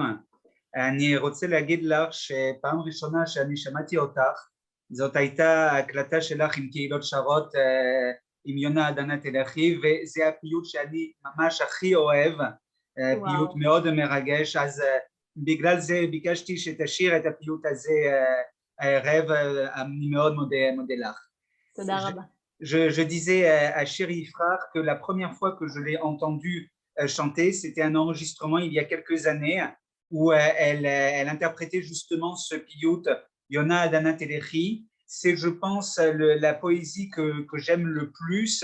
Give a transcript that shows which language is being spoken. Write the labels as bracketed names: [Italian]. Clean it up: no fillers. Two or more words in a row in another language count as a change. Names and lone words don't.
[Hebrew] אני רוצה להגיד לך שפעם ראשונה שאני שמעתי אותך, זאת הייתה הקלטה שלך עם קהילות שרות, עם יונה עד ענה תלכי, וזה הפיוט שאני ממש הכי אוהב, פיוט מאוד מרגש, אז בגלל זה ביקשתי שתשאיר את הפיוט הזה, רב, אני מאוד מודה לך. תודה רבה. [French] Je disais à Shir Yifrach que la première fois que je l'ai entendu chanter, c'était un enregistrement il y a quelques années où elle interprétait justement ce piyut Yona Adana Telechi. C'est, je pense, la poésie que j'aime le plus.